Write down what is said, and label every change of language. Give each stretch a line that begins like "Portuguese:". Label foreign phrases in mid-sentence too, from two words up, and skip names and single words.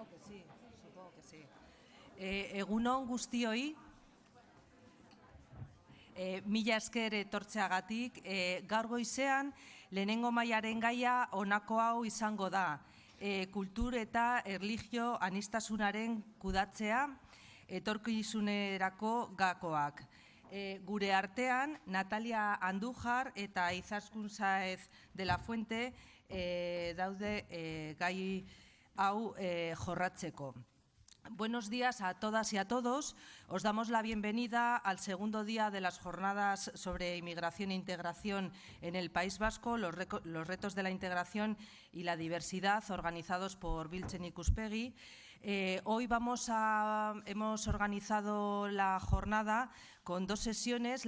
Spanish: Sí, supongo que sí.
Basque: Egun on guztioi, mila esker etortzeagatik, gaur goizean lehenengo mailaren gaia honako hau izango da. Kultur eta erlijio aniztasunaren kudatzea etorkizunerako gakoak. Gure artean, Natalia Andújar eta Izaskun Sáez de la Fuente daude gai hau jorratzeko.
Spanish: Buenos días a todas y a todos. Os damos la bienvenida al segundo día de las jornadas sobre inmigración e integración en el País Vasco, los retos de la integración y la diversidad, organizados por Biltzen Ikuspegi. Hoy hemos organizado la jornada con dos sesiones.